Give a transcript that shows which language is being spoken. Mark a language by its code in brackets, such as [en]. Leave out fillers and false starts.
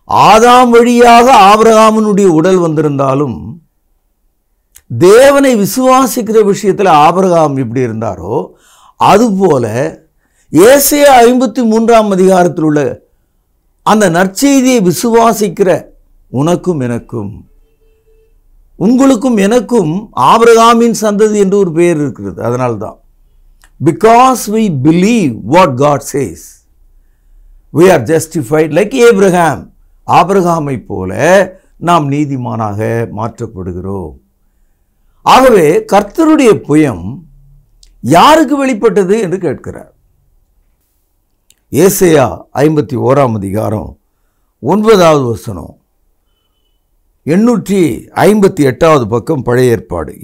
[ta] ஆதாம் வழியாக ஆபிரகாமினுடைய உடல் வந்திருந்தாலும் தேவனை விசுவாசிக்கிற விஷயத்தில் ஆபிரகாம் எப்படி இருந்தாரோ அதுபோல ஏசாயா 53ஆம் அதிகாரத்தில் உள்ள அந்த நற்செய்தியை விசுவாசிக்கிற உனக்கும் எனக்கும், உங்களுக்கும் எனக்கும் ஆபிரகாமின் சந்ததி என்று ஒரு பெயர் இருக்கிறது. அதனால்தான், [en] because we believe what God says, we are justified like Abraham. [ta] ஆபிரகாமை போல நாம் நீதிமானாக மாற்றப்படுகிறோம். ஆகவே கர்த்தருடைய புயம் யாருக்கு வெளிப்பட்டது என்று கேட்கிறார். ஏசாயா 51ஆம் அதிகாரம் 9வது வசனம், 858வது பக்கம், பழைய ஏற்பாடு.